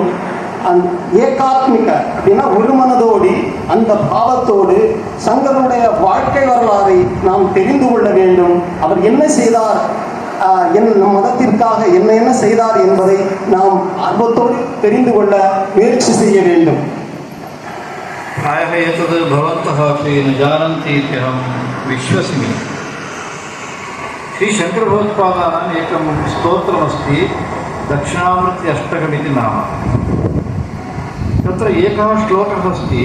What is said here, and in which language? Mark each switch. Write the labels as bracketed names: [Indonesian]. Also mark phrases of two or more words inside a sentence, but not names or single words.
[Tamil] ஏகாத்மிக அப்படின்னா ஒரு மனதோடு, அந்த பாவத்தோடு சங்கரனுடைய வாழ்க்கை வரலாறை நாம் தெரிந்து கொள்ள வேண்டும். அவர் என்ன செய்தார், நம் மதத்திற்காக என்ன செய்தார் என்பதை நாம் ஆர்வத்தோடு தெரிந்து கொள்ள முயற்சி செய்ய வேண்டும். [Sanskrit] प्रायः एतद् भवन्तः अपि न जानन्ति इति अहं विश्वसिमि. श्रीशङ्करभगवत्पादानाम् एकं स्तोत्रमस्ति, दक्षिणामूर्ति अष्टकमिति नाम. तत्र एकः श्लोकः अस्ति.